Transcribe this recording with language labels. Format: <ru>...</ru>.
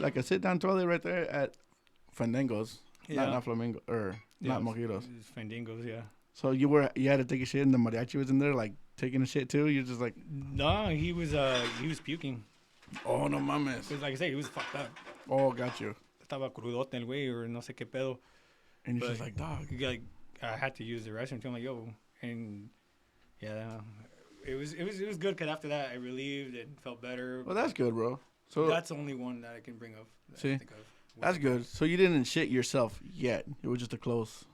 <en>Like a sit-down toilet right there at Fandangos. Yeah. Not Flamingo, not Mojitos. It's Fandangos, yeah. So you had to take a shit and the mariachi was in there, like, taking a shit too? You're just like, No, he was puking.</en> <es>oh, no mames.</es> <en>Cause like I said, he was fucked up. Oh, got you.</en> <es>Estaba crudote el güey</es> <en>or</en> <es>no sé qué pedo.</es> <en>And you're But just like, dog. Like I had to use the restroom. So I'm like, yo, and yeah, it was good. Cause after that, I relieved and felt better. Well, that's good, bro. So That's the only one that I can bring up. That I See? think of. that's good. So you didn't shit yourself yet. It was just a close.</en>